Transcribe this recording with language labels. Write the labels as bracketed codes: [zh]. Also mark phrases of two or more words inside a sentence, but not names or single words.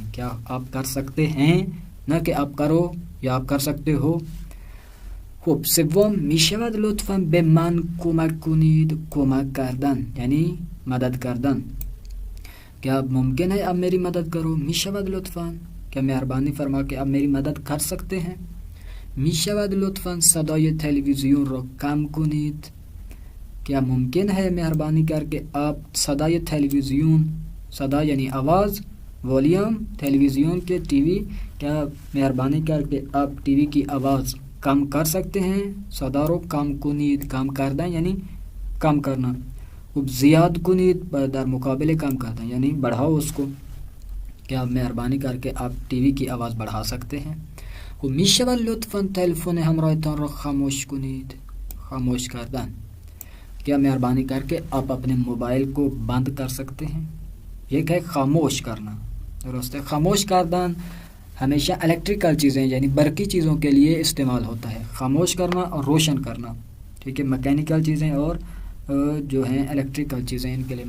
[ur] کیا آپ کر سکتے ہیں، نہ کہ آپ کرو یا آپ کر سکتے ہو. [fa] خب سوم، میشود لطفاً به من کمک کنید. کمک کردن یعنی مدد کردن. [ur] کیا ممکن ہے آپ میری مدد کرو؟ [fa] میشود لطفاً، [ur] کیا مہربانی فرما کے آپ میری مدد کر سکتے ہیں؟ [fa] میشود لطفاً صدای تلویزیون رو کم کنید. [ur] کیا ممکن ہے مہربانی کر کے آپ [fa] صدای تلویزیون، [ur] صدا یعنی آواز، والیوم تلویزیون کے ٹی وی، کیا مہربانی کر کے آپ ٹی وی کی آواز کم کر سکتے ہیں؟ [fa] صدا رو کم کنید، کم کردن یعنی [ur] کم کرنا. [fa] زیاد کنید در مقابل کم کردن یعنی [ur] بڑھاؤ اس کو. کیا مہربانی کر کے آپ ٹی وی کی آواز بڑھا سکتے ہیں؟ [fa] میشود لطفاً تلفن همراهتان را خاموش کنید. خاموش کردن. [ur] کیا مہربانی کر کے آپ اپنے موبائل کو بند کر سکتے ہیں؟ یہ ہے خاموش کرنا. درست ہے. [fa] خاموش کردن [ur] ہمیشہ الیکٹریکل چیزیں یعنی برقی چیزوں کے لیے استعمال ہوتا ہے. خاموش کرنا اور روشن کرنا. ٹھیک ہے. میکینیکل چیزیں اور جو ہیں الیکٹریکل چیزیں ان کے لیے.